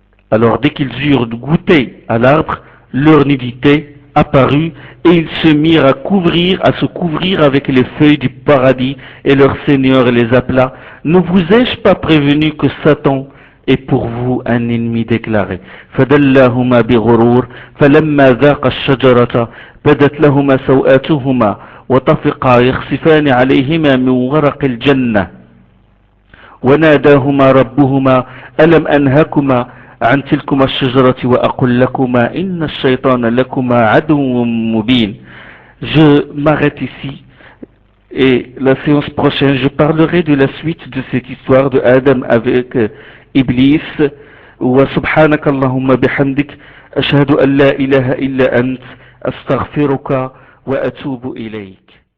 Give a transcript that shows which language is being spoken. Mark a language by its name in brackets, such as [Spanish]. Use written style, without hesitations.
[French] Alors dès qu'ils eurent goûté à l'arbre, leur nudité apparut, et ils se mirent à se couvrir avec les feuilles du paradis, et leur Seigneur les appela. Ne vous ai-je pas prévenu que Satan est pour vous un ennemi déclaré. [Arabic] فدلاهما بغرور فلما ذاقا الشجرة بدت لهما سوآتهما وطفقا يخصفان عليهما من ورق الجنة وناداهما ربهما ألم أنهكما عن تلكما الشجرة وأقل لكما إن الشيطان لكما عدو مبين. [French] Je m'arrête ici et la séance prochaine je parlerai de la suite de cette histoire de Adam avec Iblis. [Arabic] وسبحانك اللهم بحمدك أشهد أن لا إله إلا أنت أستغفرك وأتوب إليك.